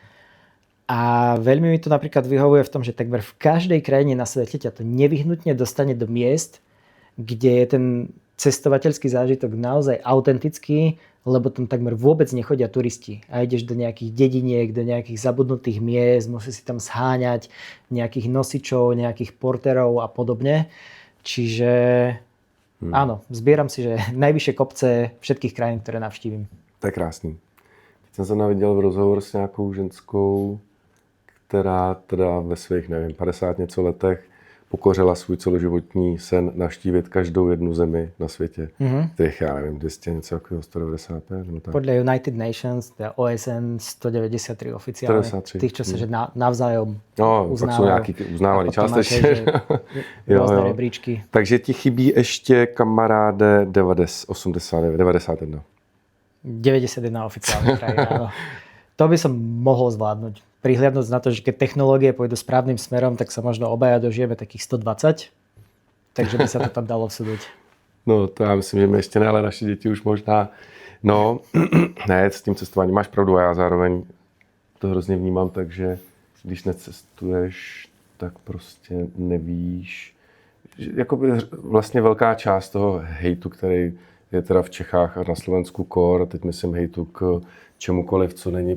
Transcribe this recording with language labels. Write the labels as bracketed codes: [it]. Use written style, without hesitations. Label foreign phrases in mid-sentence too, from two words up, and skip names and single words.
[sk] A veľmi mi to napríklad vyhovuje v tom, že takmer v každej krajine na svete ťa to nevyhnutne dostane do miest, kde je ten cestovateľský zážitok naozaj autentický, lebo tam takmer vôbec nechodia turisti. A ideš do nejakých dediniek, do nejakých zabudnutých miest, musíš si tam zháňať nejakých nosičov, nejakých porterov a podobne. Čiže áno, zbieram si, že najvyššie kopce všetkých krajín, ktoré navštívim. [cs] To je krásný. Teď jsem se naviděl v rozhovor s nějakou ženskou, která teda ve svých, nevím, 50 něco letech pokořila svůj celoživotní sen navštívit každou jednu zemi na světě. Těch, já nevím, 200 něco jako 195. No tak. [sk] Podľa United Nations, teda OSN 193 oficiálne. 193. Tých, čo sa že navzájom uznávajú. [cs] Pak jsou nějaký uznávaný částečně. [sk] Rôzne rebríčky. [cs] Takže ti chybí ještě kamaráde 91. [sk] 91 oficiálne krajina. To by som mohol zvládnuť. Prihliadnúť na to, že keď technológie pôjdu správnym smerom, tak sa možno obaja dožijeme takých 120. Takže by sa to tam dalo vsúdiť. [cs] No to já myslím, že my ještě ne, ale naše děti už možná. No, ne, s tím cestováním máš pravdu a já zároveň to hrozně vnímám, takže když necestuješ, tak prostě nevíš. Jakoby vlastně velká část toho hejtu, který je teda v Čechách a na Slovensku core, a teď myslím hejtu k čemukoliv, co není